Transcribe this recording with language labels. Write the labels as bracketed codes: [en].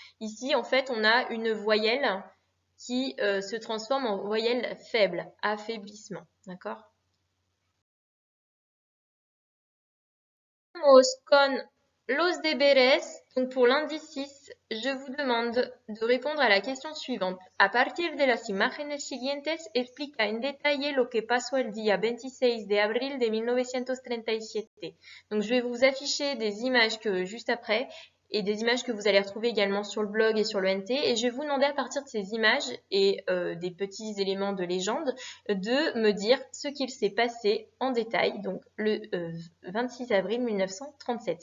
[fr] Ici, en fait, on a une voyelle qui se transforme en voyelle faible, affaiblissement. D'accord? [es] Con los deberes, [fr] donc pour l'indice 6, je vous demande de répondre à la question suivante. [es] A partir de las imágenes siguientes, explica en detalle lo que pasó el día 26 de abril de 1937. [fr] Donc je vais vous afficher des images juste après et des images que vous allez retrouver également sur le blog et sur le NT. Et je vais vous demander à partir de ces images et des petits éléments de légende de me dire ce qu'il s'est passé en détail, donc le 26 avril 1937.